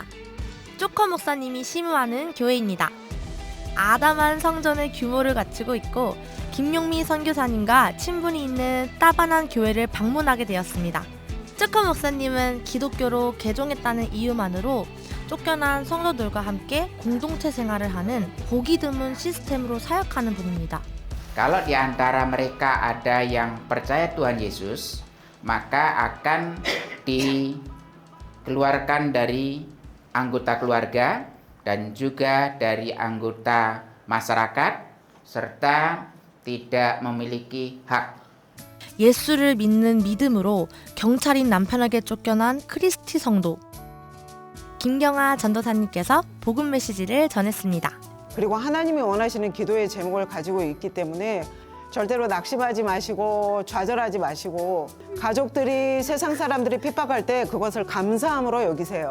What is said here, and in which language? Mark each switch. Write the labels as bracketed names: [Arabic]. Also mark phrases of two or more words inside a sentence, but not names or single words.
[Korean] 조커 목사님이 심우하는 교회입니다. 아담한 성전의 규모를 갖추고 있고 김용미 선교사님과 친분이 있는 따반한 교회를 방문하게 되었습니다. 조커 목사님은 기독교로 개종했다는 이유만으로 쫓겨난 성도들과 함께 공동체 생활을 하는 보기 드문 시스템으로 사역하는 분입니다. [Indonesian] Kalau di antara mereka ada yang percaya Tuhan Yesus, maka akan dikeluarkan dari anggota keluarga dan juga dari anggota masyarakat serta tidak memiliki hak. [Korean] 예수를 믿는 믿음으로 경찰인 남편에게 쫓겨난 크리스티 성도. 김경아 전도사님께서 복음 메시지를 전했습니다. 그리고 하나님이 원하시는 기도의 제목을 가지고 있기 때문에 절대로 낙심하지 마시고 좌절하지 마시고 가족들이 세상 사람들이 핍박할 때 그것을 감사함으로 여기세요.